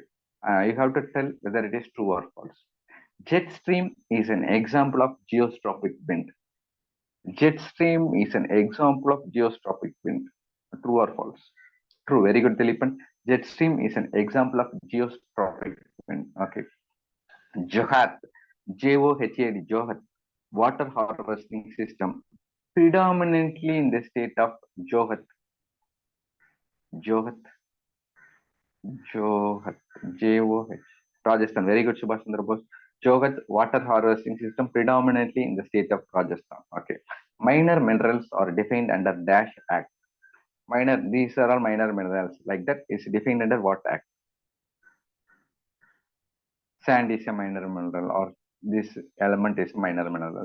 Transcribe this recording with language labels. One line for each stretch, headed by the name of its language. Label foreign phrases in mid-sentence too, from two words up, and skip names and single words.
English: You have to tell whether it is true or false. Jet stream is an example of geostropic wind. Jet stream is an example of geostropic wind. True or false? True. Very good, Dilipan. Jet stream is an example of geostropic wind. Okay. Johat. Johad. Johat. Water harvesting system. Predominantly in the state of Johat. Johat. Johat. Joh. Rajasthan. Very good, Subhash Chandra Bose. Johat water harvesting system predominantly in the state of Rajasthan. Okay. Minor minerals are defined under Dash Act. These are all minor minerals. Like that is defined under what act? Sand is a minor mineral or this element is minor mineral.